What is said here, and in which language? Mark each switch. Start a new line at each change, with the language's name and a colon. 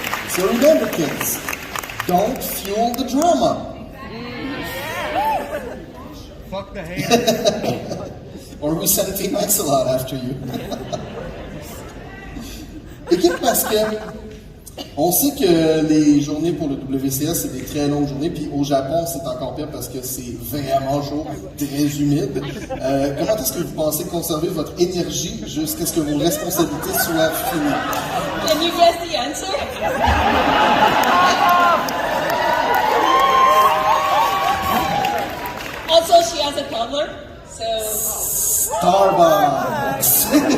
English: So remember, kids, don't fuel the drama. Fuck the hate. Or we send Team Axolot after you.
French: Équipe Passeke, on sait que les journées pour le WCS, c'est des très longues journées, puis au Japon, c'est encore pire parce que c'est vraiment chaud, très humide. Comment est-ce que vous pensez conserver votre énergie jusqu'à ce que vos responsabilités soient finies?
English: Can you guess the answer? Also, she has a toddler, so... Starbucks!